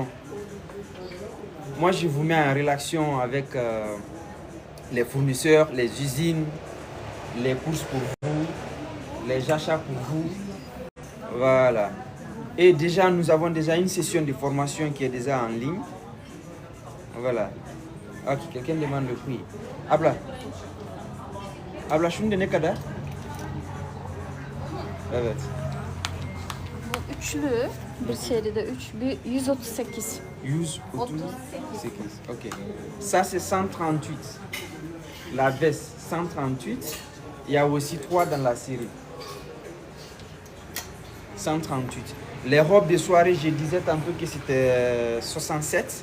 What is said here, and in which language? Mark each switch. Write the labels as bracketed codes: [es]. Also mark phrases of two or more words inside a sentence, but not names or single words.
[fr] Moi je vous mets en relation avec les fournisseurs, les usines, les courses pour vous, les achats pour vous. Voilà. Et déjà, nous avons déjà une session de formation qui est déjà en ligne. Voilà. Ok, quelqu'un demande le prix. [tr] Abla. Abla, şunu da ne kadar? Evet. Bu üçlü bir seride 138. 138. [fr] Ok. Ça, c'est 138. La veste, 138. Il y a aussi 3 dans la série. 138. Les robes de soirée, je disais tantôt que c'était 67.